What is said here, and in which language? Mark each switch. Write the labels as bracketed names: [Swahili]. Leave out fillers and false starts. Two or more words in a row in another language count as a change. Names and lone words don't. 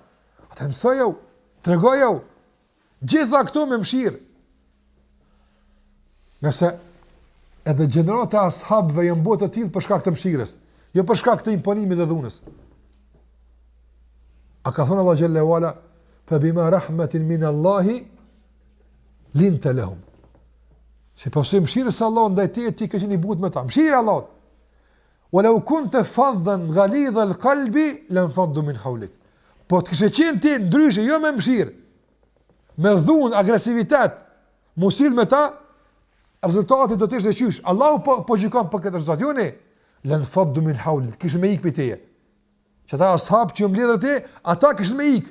[Albanian] Atë mësojë, tregojë. Gjitha këto me mshirë. Nëse edhe gjenerata ashabëve janë botë të tillë për shkak të mshirës, jo për shkak të imponimit dhe dhunës. A ka thonë Allah xhalla [Arabic] ولا فبما رحمة من الله لنت لهم. [Albanian] Se pasim mëshirës së Allahut ndaj teje ti ke qenë i butë me ta. Mëshira e Allahut. [Arabic] ولو كنت فظا غليظ القلب لانفضوا من حولك. [Albanian] Po të kishe qenë ti ndryshe, jo me mëshirë, me dhunë, agresivitet, musil me ta, rezultati do të ishte qysh. Allahu po gjykon për këtë rezultat. Jo ne, [Arabic] لانفضوا من حولك, [Albanian] kishe me ikë për teje. Që ata ashab që mbledhën te, ata kishin me ikë.